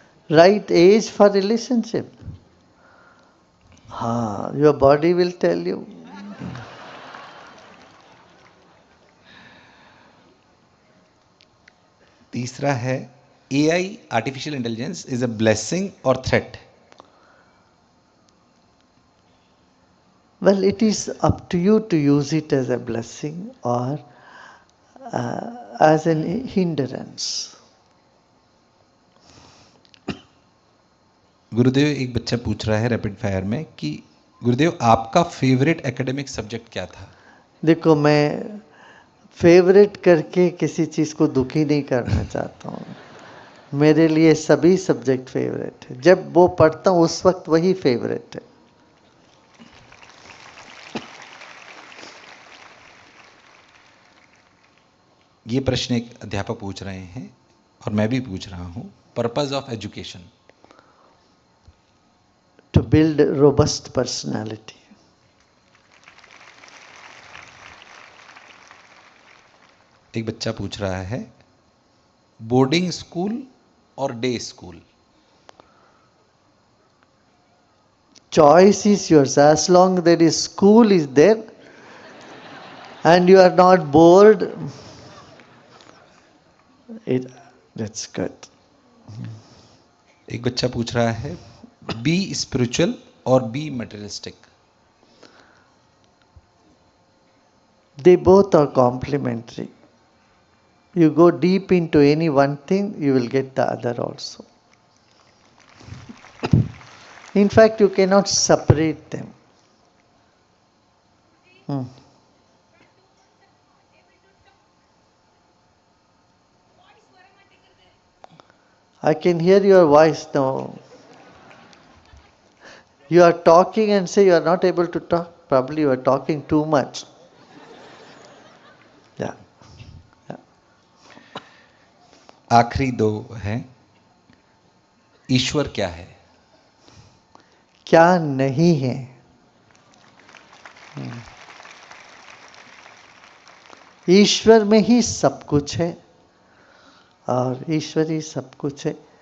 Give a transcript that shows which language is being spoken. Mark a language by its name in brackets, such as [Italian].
[English] Right as for relationship, हाँ, your body will tell you. [Hindi] तीसरा है, [English] AI artificial intelligence is a blessing और threat? Well, it is up to you to use it as a blessing or as an hindrance. [Hindi] गुरुदेव, एक बच्चा पूछ रहा है rapid fire में कि गुरुदेव आपका फेवरेट एकेडमिक सब्जेक्ट क्या था? देखो मैं फेवरेट करके किसी चीज़ को दुखी नहीं करना चाहता हूँ। मेरे लिए सभी सब्जेक्ट फेवरेट है, जब वो पढ़ता हूँ उस वक्त वही फेवरेट है। ये प्रश्न एक अध्यापक पूछ रहे हैं और मैं भी पूछ रहा हूँ, purpose of education. [English] to build a robust personality. [Hindi] एक बच्चा पूछ रहा है, बोर्डिंग स्कूल और day school? [English] Choice is yours. As long there is school is there and you are not bored, that's good. एक बच्चा पूछ रहा है, be spiritual और be materialistic? They both are complementary. You go deep into any one thing, you will get the other also. In fact, you cannot separate them. I can hear your voice now. You are talking and say you are not able to talk. Probably you are talking too much. Yeah. [Hindi] आखिरी दो हैं, ईश्वर क्या है? क्या नहीं है? ईश्वर में ही सब कुछ है और ईश्वर ही सब कुछ है।